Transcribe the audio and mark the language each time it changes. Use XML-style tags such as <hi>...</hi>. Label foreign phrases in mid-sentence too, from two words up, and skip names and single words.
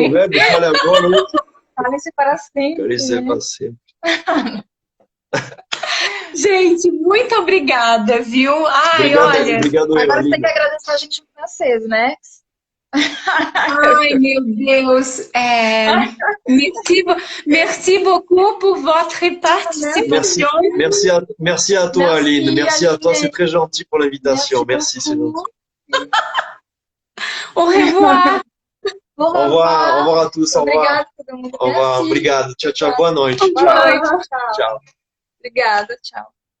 <pt>problema, fale agora. Fale-se para sempre. Cale-se né? para sempre. Gente, muito obrigada, viu? Obrigado, Agora você Aline. tem que agradecer a gente em francês, né? Ai, meu Deus.</pt> <fr>Merci beaucoup pour votre participation. Merci à toi, Aline. Merci à toi, c'est très gentil pour l'invitation. Merci, c'est gentil. Au revoir. Au revoir à tous. Au revoir.</fr> <pt>Obrigada, todo mundo.</pt> <fr>Au revoir.</fr> <pt>Obrigado. Tchau, tchau. Boa noite. Boa noite. Tchau. Obrigada, tchau.</pt>